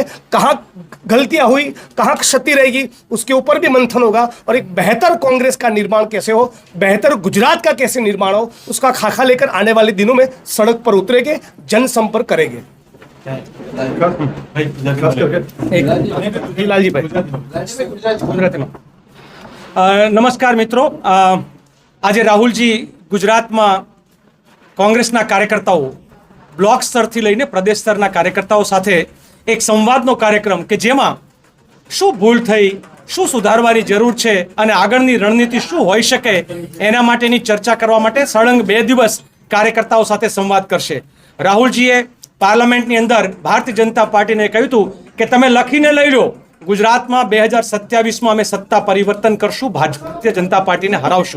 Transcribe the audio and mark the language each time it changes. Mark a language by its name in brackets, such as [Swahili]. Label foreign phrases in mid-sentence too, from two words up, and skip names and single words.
[Hindi] कहाँ गलतियां हुई, कहाँ क्षति रहेगी, उसके ऊपर भी मंथन होगा और एक बेहतर कांग्रेस का निर्माण कैसे हो, बेहतर गुजरात का कैसे निर्माण हो, उसका खाका लेकर आने वाले दिनों में सड़क पर उतरेंगे, जनसंपर्क करेंगे। लालजी भाई, [Gujarati] નમસ્કાર મિત્રો, આજ રાહુલજી ગુજરાત મેં કોંગ્રેસ કાર્યકર્તાઓ બ્લૉક સ્તર થી લઈને પ્રદેશ સ્તર કાર્યકર્તાઓ સાથે એક સંવાદનો કાર્યક્રમ કે જેમા શું ભૂલ થઈ, શું સુધારવાની જરૂર છે અને આગળની રણનીતિ શું હોઈ શકે એના માટેની ચર્ચા કરવા માટે સળંગ 2 દિવસ કાર્યકર્તાઓ સાથે સંવાદ કરશે। રાહુલજીએ પાર્લિયામેન્ટની અંદર ભારતીય જનતા પાર્ટીને કહ્યું હતું કે તમે લખીને લઈ લો, ગુજરાતમાં 2027 મેં અમે સત્તા પરિવર્તન કરશું, ભારતીય જનતા પાર્ટીને હરાવશું।